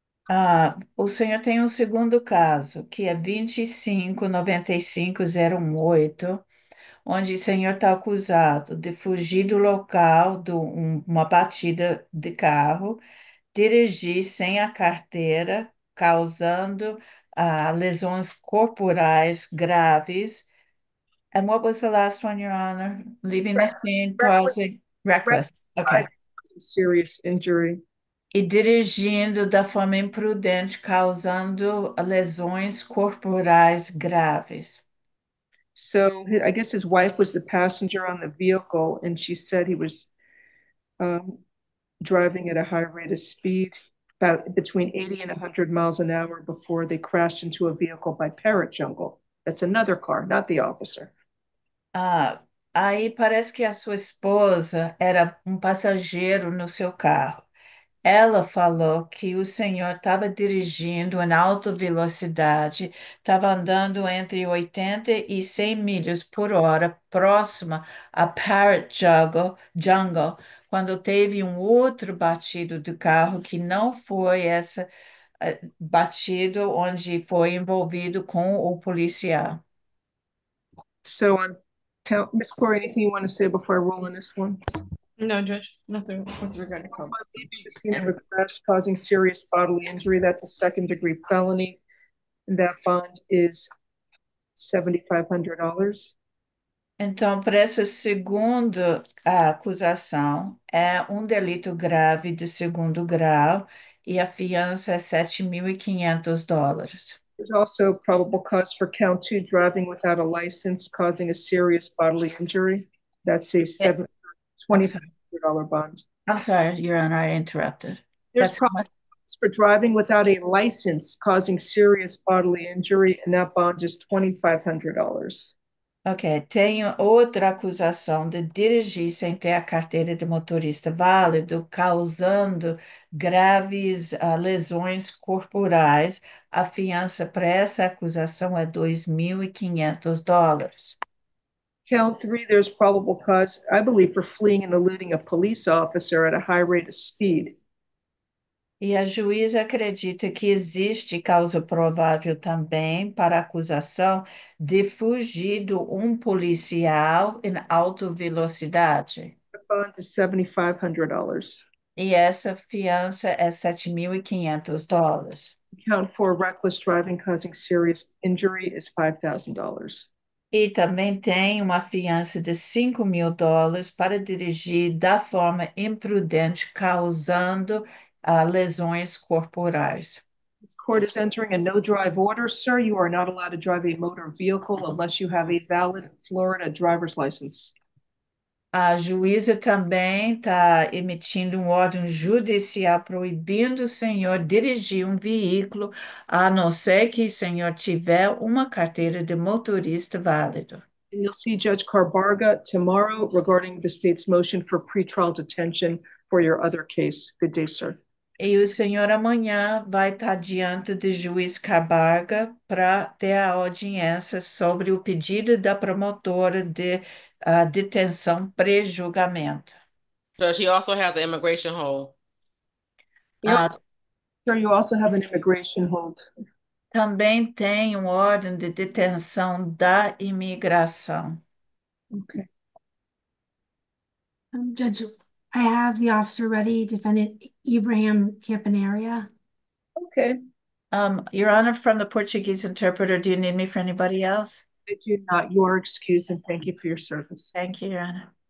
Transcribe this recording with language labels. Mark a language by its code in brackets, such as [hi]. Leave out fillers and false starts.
[pt] O senhor tem um segundo caso, que é 25.95.018, onde o senhor está acusado de fugir do local de uma batida de carro, dirigir sem a carteira, causando lesões corporais graves. [en] And what was the last one, Your Honor? Leaving the scene, causing reckless. Okay. Serious injury. [pt] E dirigindo da forma imprudente, causando lesões corporais graves. [en] So I guess his wife was the passenger on the vehicle, and she said he was driving at a high rate of speed, about between 80 and 100 miles an hour before they crashed into a vehicle by Parrot Jungle. That's another car, not the officer. [pt] Aí parece que a sua esposa era um passageiro no seu carro. Ela falou que o senhor estava dirigindo em alta velocidade, estava andando entre 80 e 100 milhas por hora, próxima a Parrot Jungle, quando teve um outro batido do carro que não foi esse batido onde foi envolvido com o policial. [en] So on count, Ms. Corey, anything you want to say before I roll in this one? No, Judge, nothing with regard to code. Leaving the scene of a crash causing serious bodily injury, that's a second-degree felony, and that bond is $7,500. [pt] Então, para essa segunda acusação, é um delito grave de segundo grau e a fiança é $7.500. [en] There's also probable cause for count 2, driving without a license causing a serious bodily injury. That's a $2,500 bond. I'm sorry, Your Honor, I interrupted. There's probable cause for driving without a license causing serious bodily injury, and that bond is $2,500. [pt] Ok, tenho outra acusação de dirigir sem ter a carteira de motorista válido, causando graves lesões corporais. A fiança para essa acusação é $2.500. [en] Count 3, there's probable cause, I believe, for fleeing and eluding a police officer at a high rate of speed. [pt] E a juíza acredita que existe causa provável também para a acusação de fugir de um policial em alta velocidade. [en] The bond is $7,500. [pt] E essa fiança é $7.500. [en] Count 4, reckless driving causing serious injury is $5,000. [pt] E também tem uma fiança de $5.000 para dirigir da forma imprudente, causando lesões corporais. [en] The court is entering a no-drive order, sir. You are not allowed to drive a motor vehicle unless you have a valid Florida driver's license. [pt] A juíza também está emitindo um ordem judicial proibindo o senhor dirigir um veículo, a não ser que o senhor tiver uma carteira de motorista válido. [en] And you'll see Judge Carbarga tomorrow regarding the state's motion for pretrial detention for your other case. Good day, sir. [pt] E o senhor amanhã vai estar diante do juiz Cabarga para ter a audiência sobre o pedido da promotora de detenção pré-julgamento. [en] So she also has an immigration hold. He also Sir, you also have an immigration hold. [pt] Também tem ordem de detenção da imigração. [en] Okay. Judge, I have the officer ready, Defendant Ibrahim Campanaria. Okay. Your Honor, from the Portuguese interpreter, do you need me for anybody else? I do not. You are excused, and thank you for your service. Thank you, Your Honor.